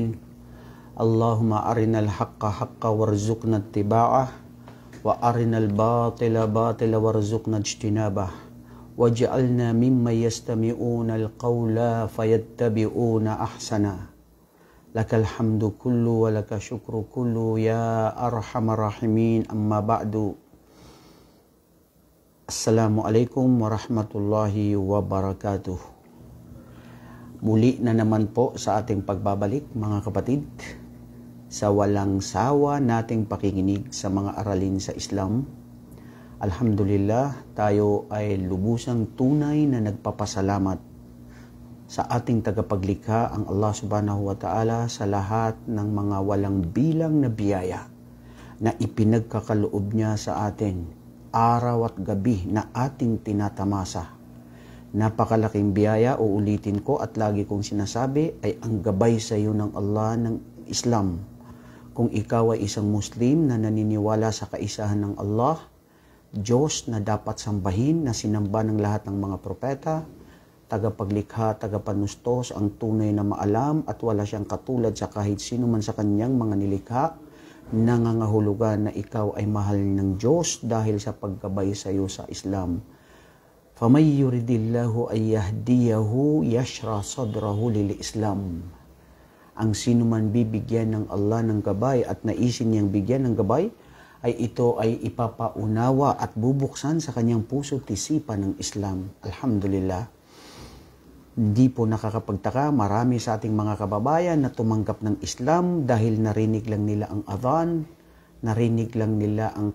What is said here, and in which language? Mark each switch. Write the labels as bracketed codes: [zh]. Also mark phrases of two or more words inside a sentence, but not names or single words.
[ar] اللهم أرنا الحق حقا وارزقنا اتباعه وأرنا الباطل باطلا وارزقنا اجتنابه واجعلنا ممن يستمعون القول فيتبعون أحسنه. لك الحمد كله ولك الشكر كله يا أرحم الراحمين. أما بعد. السلام عليكم ورحمة الله وبركاته. [tl] Muli na naman po sa ating pagbabalik mga kapatid sa walang sawa nating pakikinig sa mga aralin sa Islam. Alhamdulillah, tayo ay lubusang tunay na nagpapasalamat sa ating tagapaglikha ang Allah [ar] سبحانه وتعالى [tl] sa lahat ng mga walang bilang na biyaya na ipinagkakaloob niya sa atin araw at gabi na ating tinatamasa. Napakalaking biyaya, uulitin ko at lagi kong sinasabi, ay ang gabay sa iyo ng Allah ng Islam. Kung ikaw ay isang Muslim na naniniwala sa kaisahan ng Allah, Diyos na dapat sambahin, na sinamba ng lahat ng mga propeta, tagapaglikha, tagapanustos, ang tunay na maalam at wala siyang katulad sa kahit sino man sa kanyang mga nilikha, nangangahulugan na ikaw ay mahal ng Diyos dahil sa paggabay sa iyo sa Islam. [ar] فَمَنْ يُرِدِ اللَّهُ أَنْ يَهْدِيَهُ يَشْرَحْ صَدْرَهُ لِلْإِسْلَامِ. [tl] Ang sino man bibigyan ng Allah ng gabay at naisin niyang bigyan ng gabay, ay ito ay ipapaunawa at bubuksan sa kanyang puso at isipan ng Islam. Alhamdulillah. Hindi po nakakapagtaka, marami sa ating mga kababayan na tumanggap ng Islam dahil narinig lang nila ang adhan, narinig lang nila ang